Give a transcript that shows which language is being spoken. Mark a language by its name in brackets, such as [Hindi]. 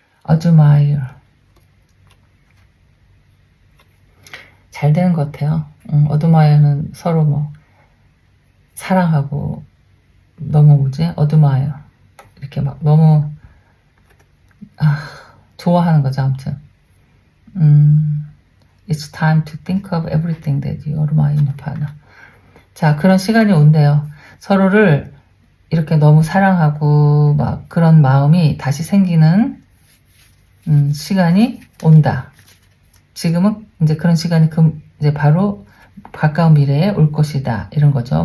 [English] admire. [Korean] 잘 되는 것 같아요. admire는 서로 뭐 사랑하고 너무 뭐지? admire 이렇게 막 너무 좋아하는 거죠. 아무튼 [English] It's time to think of everything that you admire in your partner. [Korean] 자, 그런 시간이 온대요. 서로를 이렇게 너무 사랑하고 막 그런 마음이 다시 생기는 시간이 온다. 지금은 이제 그런 시간이 이제 바로 가까운 미래에 올 것이다. 이런 거죠.